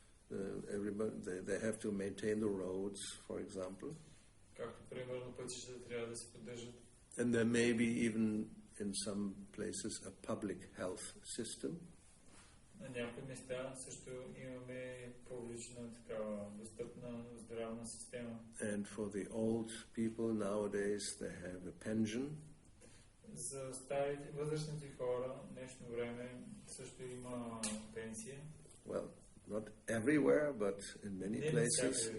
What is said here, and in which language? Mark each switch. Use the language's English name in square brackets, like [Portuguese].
[English] They have to maintain the roads, for example. [Bulgarian] Както примерно пътищата трябва да се поддържат. [English] And there may be even in some places a public health system. [Bulgarian] На някои места също имаме публична такава достъпна здравна система. [English] And for the old people nowadays they have a pension. [Bulgarian] За старите възрастните хора в днешно време също има пенсия. [English] Well, not everywhere, but in many places.